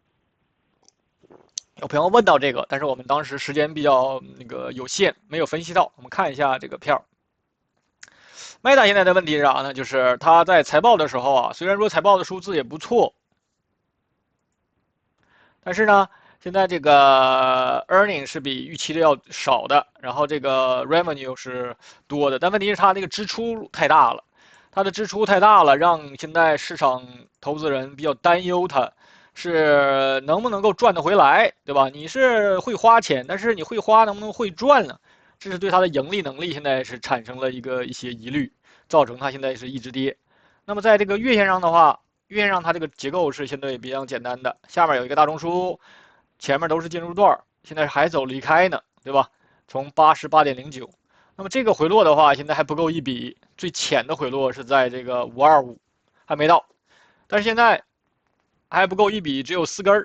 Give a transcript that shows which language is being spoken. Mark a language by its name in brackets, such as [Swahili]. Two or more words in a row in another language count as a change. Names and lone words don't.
[Chinese] 有朋友問到這個，但是我們當時時間比較有限，沒有分析到。我們看一下這個票。Meta 現在的問題是啥呢？就是它在財報的時候啊，雖然說財報的數字也不錯，但是呢，現在這個 earning 是比預期的要少的，然後這個 revenue 是多的，但問題是它這個支出太大了，它的支出太大了，讓現在市場投資人比較擔憂它。是能不能夠賺得回來，對吧？你是會花錢，但是你會花能不能會賺呢？這是對它的盈利能力現在是產生了一些疑慮，造成它現在是一直跌。那麼在這個月線上的話，月線上它這個結構是相對比較簡單的，下面有一個大中樞，前面都是進入段，現在還走離開呢，對吧？從88.09， 那麼這個回落的話，現在還不夠一笔，最淺的回落是在这个525，還沒到，但是現在還不夠一筆，只有4根兒。